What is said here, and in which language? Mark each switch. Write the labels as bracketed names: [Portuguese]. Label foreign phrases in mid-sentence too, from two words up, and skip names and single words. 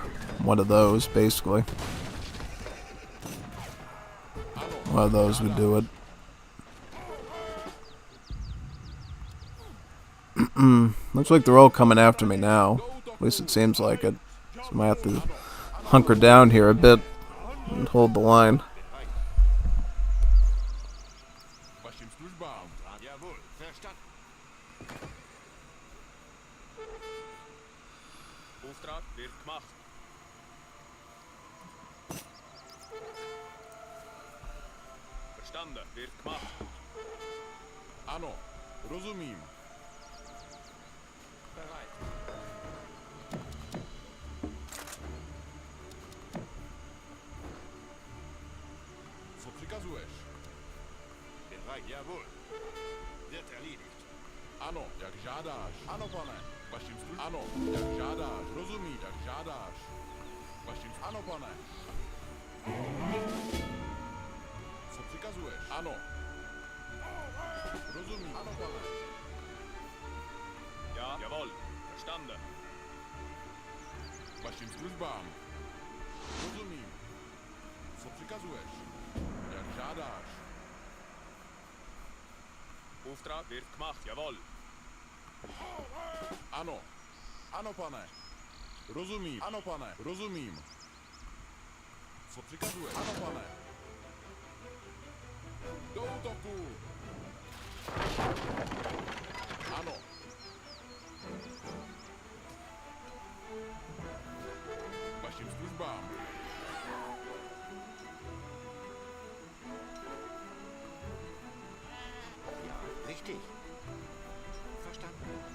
[English] One of those, basically. One of those would do it. Looks like they're all coming after me now. At least it seems like it. So I might have to hunker down here a bit and hold the line. [German] Auftrag wird gemacht. Verstanden, wird gemacht. [Czech] Ano, rozumím. [German] Bereit. [Czech] Co přikazuješ? [German] Bereit, jawohl. Wird erledigt. [Czech] Ano, jak žádáš. Ano, pane. Vaším službám. Ano, jak žádáš. Rozumí, jak žádáš. Vaším ano, pane. Co přikazuješ? Ano. Rozumí. Ano, pane. [German] Ja, jawohl. Verstanden. [Czech] Vaším službám. Rozumím. Co přikazuješ? Jak žádáš. [German] Auftrag wird gemacht, jawohl. [Czech] Ano. Ano, pane. Rozumím. Ano, pane. Rozumím. Co přikazuješ? Ano, pane. Do útoku. Ano. Vašim službám. [German] Richtig. Verstanden.